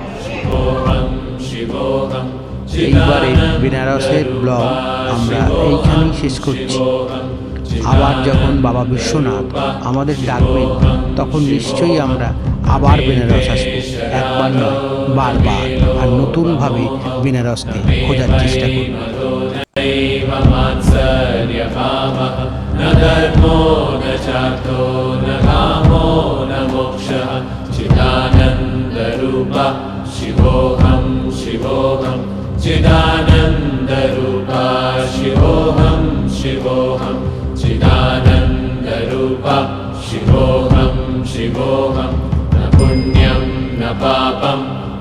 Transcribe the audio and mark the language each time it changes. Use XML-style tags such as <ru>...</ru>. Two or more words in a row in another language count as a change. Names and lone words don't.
<bn>এইবারে বেনারসের ব্লগ আমরা এইখানেই শেষ করছি। আবার যখন বাবা বিশ্বনাথ আমাদের ডাকবেন, তখন নিশ্চয়ই আমরা আবার বেনারস আসবো। একবার নয়, বারবার, আর নতুনভাবে বেনারসকে খোঁজার চেষ্টা করব।</bn> <sa>शिवोऽहं शिवोऽहं चिदानन्दरूपा शिवोऽहं शिवोऽहं चिदानन्दरूपा शिवोऽहं शिवोऽहं न पुण्यं न पापम्</sa>